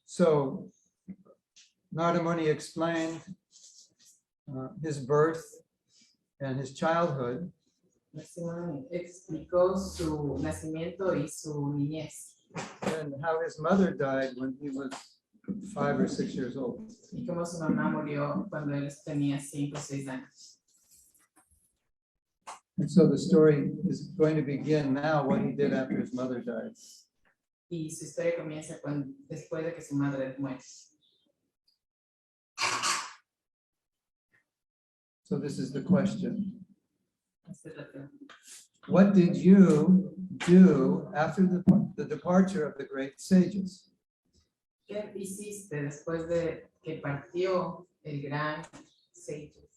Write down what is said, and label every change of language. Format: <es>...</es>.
<en>So Narada Muni explained his birth and his childhood.</en> <es>Explicó su nacimiento y su niñez.</es> <en>And how his mother died when he was 5 or 6 years old.</en> <es>Y cómo su mamá murió cuando él tenía 5 o 6 años.</es> <en>And so the story is going to begin now what he did after his mother died.</en> <es>Y su historia comienza después de que su madre muere.</es> <en>So this is the question.</en> <es>Esta es la pregunta.</es> <en>What did you do after the departure of the great sages?</en> <es>¿Qué hiciste después de que partió el gran sabio?</es>